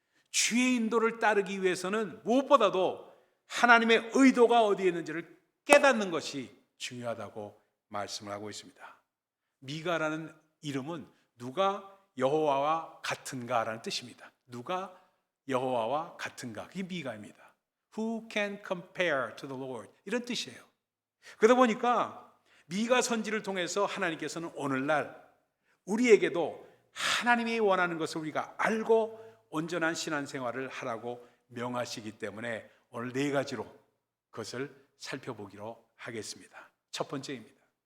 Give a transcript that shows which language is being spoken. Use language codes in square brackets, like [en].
[ko] 주의 인도를 따르기 위해서는 무엇보다도 하나님의 의도가 어디에 있는지를 깨닫는 것이 중요하다고 말씀을 하고 있습니다. 미가라는 이름은 누가 여호와와 같은가라는 뜻입니다. 누가 여호와와 같은가, 그게 미가입니다. [en] Who can compare to the Lord? [ko] 이런 뜻이에요. 그러다 보니까 미가 선지를 통해서 하나님께서는 오늘날 우리에게도 하나님이 원하는 것을 우리가 알고 온전한 신앙생활을 하라고 명하시기 때문에 오늘 네 가지로 그것을 살펴보기로 하겠습니다. 첫 번째입니다.